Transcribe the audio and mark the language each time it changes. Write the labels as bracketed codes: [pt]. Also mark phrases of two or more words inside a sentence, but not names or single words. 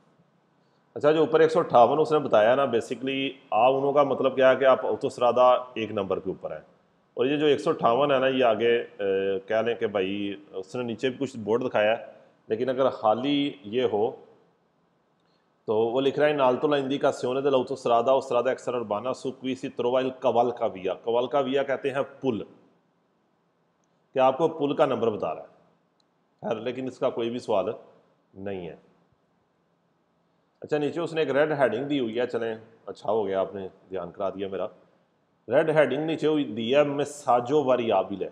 [hi] अच्छा, जो ऊपर 158 उसने बताया ना, बेसिकली उनों का मतलब क्या है कि आप ऑटोस्ट्रादा 1 नंबर के ऊपर है, और ये जो 158 है ना, ये आगे कह लें कि भाई उसने नीचे भी कुछ बोर्ड दिखाया है, लेकिन अगर हाली ये हो तो वो लिख रहा है [it] in alto la indicazione dell'autostrada o strada extraurbana su cui si trova il cavalcavia. [hi] cavalcavia कहते हैं पुल, कि आपको पुल का नंबर बता रहा है। खैर लेकिन इसका कोई भी सवाल नहीं है। अच्छा, नीचे उसने एक रेड हेडिंग दी हुई है, चलें अच्छा हो गया आपने ध्यान करा दिया मेरा। रेड हेडिंग नीचे दी है [it] messaggio variabile.